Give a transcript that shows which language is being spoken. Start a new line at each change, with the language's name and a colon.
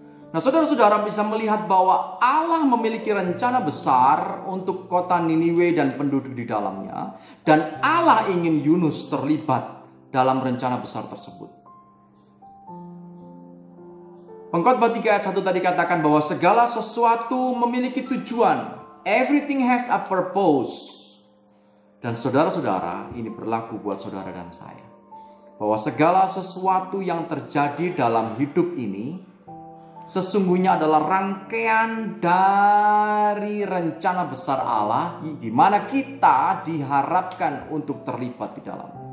Indonesian: Nah, saudara-saudara bisa melihat bahwa Allah memiliki rencana besar untuk kota Niniwe dan penduduk di dalamnya. Dan Allah ingin Yunus terlibat dalam rencana besar tersebut. Pengkhotbah 3 ayat 1 tadi katakan bahwa segala sesuatu memiliki tujuan.
English: Everything has a purpose.
Indonesian: Dan saudara-saudara, ini berlaku buat saudara dan saya. Bahwa segala sesuatu yang terjadi dalam hidup ini sesungguhnya adalah rangkaian dari rencana besar Allah, di mana kita diharapkan untuk terlibat di dalam.